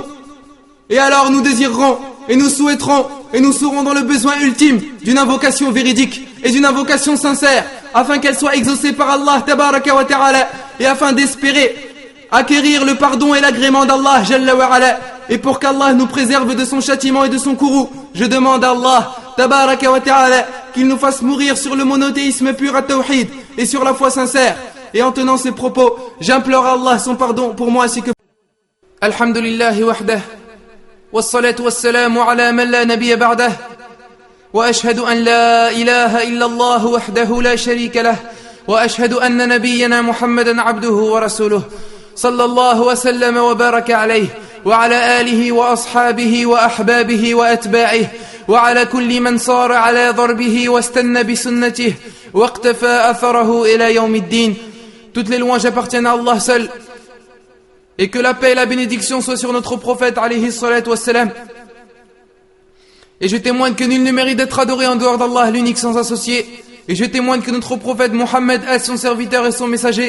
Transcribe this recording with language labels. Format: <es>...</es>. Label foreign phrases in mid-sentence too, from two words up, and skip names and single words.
<fr>Et alors nous désirerons, et nous souhaiterons, et nous serons dans le besoin ultime d'une invocation véridique et d'une invocation sincère, afin qu'elle soit exaucée par Allah</fr> <ar>تبارك وتعالى,</ar> <fr>et afin d'espérer acquérir le pardon et l'agrément d'Allah</fr> <ar>جل وعلا,</ar> <fr>et pour qu'Allah nous préserve de son châtiment et de son courroux. Je demande à Allah</fr> <ar>تبارك وتعالى</ar> <fr>qu'il nous fasse mourir sur le monothéisme pur à tawhid et sur la foi sincère. Et en tenant ces propos, j'implore à Allah son pardon pour moi ainsi que</fr> <ar>الحمد لله وحده، والصلاة والسلام على من لا نبي بعده، وأشهد أن لا إله إلا الله وحده لا شريك له، وأشهد أن نبينا محمدا عبده ورسوله، صلى الله وسلم وبارك عليه، وعلى آله وأصحابه وأحبابه وأتباعه، وعلى كل من سار على دربه واستن بسنته واقتفى أثره إلى يوم الدين.</ar> <fr>Toutes les louanges appartiennent à Allah seul. Et que la paix et la bénédiction soient sur notre prophète</fr> <ar>عليه الصلاة والسلام.</ar> <fr>Et je témoigne que nul ne mérite d'être adoré en dehors d'Allah, l'unique sans associé. Et je témoigne que notre prophète Mohammed est son serviteur et son messager.</fr>